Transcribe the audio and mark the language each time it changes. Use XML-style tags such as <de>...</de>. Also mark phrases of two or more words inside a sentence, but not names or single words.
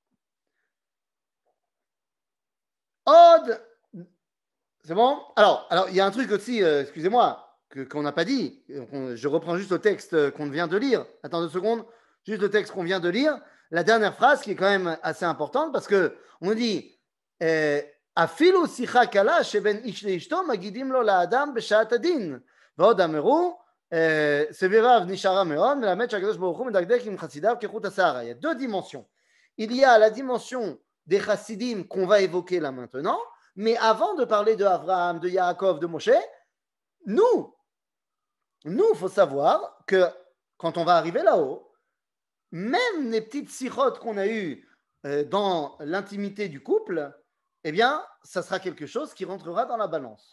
<fr>Od, c'est bon? Alors, il y a un truc aussi, excusez-moi, qu'on n'a pas dit. Je reprends juste le texte qu'on vient de lire. Attends 2 secondes. Juste le texte qu'on vient de lire. La dernière phrase qui est quand même assez importante parce que on dit</fr> <he>אפילו שיחה קלה שבין איש לאשתו מגידים לו לאדם בשעת הדין. ועוד אמרו, סביביו נשארה מאוד, מלמד שהקדוש ברוך הוא מדקדק עם חסידיו כחוט השערה.</he> <fr>Il y a 2 dimensions. Il y a la dimension des chassidim qu'on va évoquer là maintenant, mais avant de parler de Abraham, de Yaakov, de Moshe, nous, il faut savoir que quand on va arriver là-haut, même les petites sirotes qu'on a eues dans l'intimité du couple, eh bien, ça sera quelque chose qui rentrera dans la balance.</fr>